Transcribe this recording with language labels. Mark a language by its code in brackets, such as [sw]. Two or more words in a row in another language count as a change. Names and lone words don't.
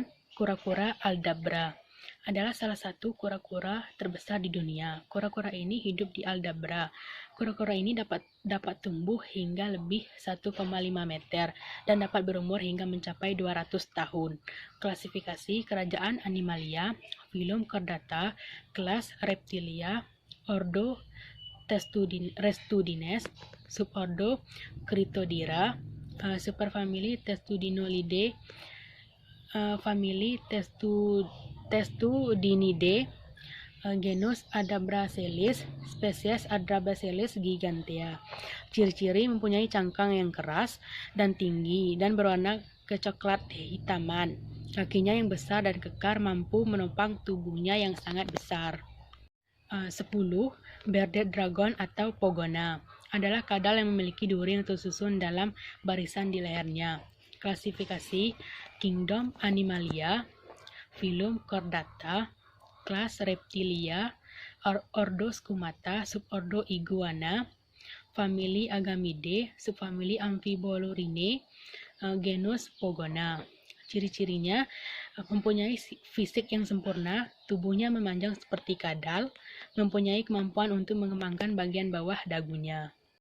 [id] Kura-kura Aldabra adalah salah satu kura-kura terbesar di dunia. Kura-kura ini hidup di Aldabra. Kura-kura ini dapat tumbuh hingga lebih 1,5 meter dan dapat berumur hingga mencapai 200 tahun. Klasifikasi kerajaan Animalia, filum Chordata, kelas Reptilia, ordo Testudines, subordo Critodira, superfamili Testudinolidae, famili Testudinidae, genus Adabracelis, spesies Adabracelis gigantea. Ciri-ciri mempunyai cangkang yang keras dan tinggi dan berwarna kecoklat hitaman. Kakinya yang besar dan kekar mampu menopang tubuhnya yang sangat besar. 10. [en] Bearded Dragon [id] atau Pogona adalah kadal yang memiliki duri yang tersusun dalam barisan di lehernya. Klasifikasi Kingdom Animalia, filum Chordata, kelas Reptilia, ordo Scumata, subordo Iguana, famili Agamidae, subfamili Amphibolurinae, genus Pogona. Ciri-cirinya mempunyai fisik yang sempurna, tubuhnya memanjang seperti kadal, mempunyai kemampuan untuk mengembangkan bagian bawah dagunya.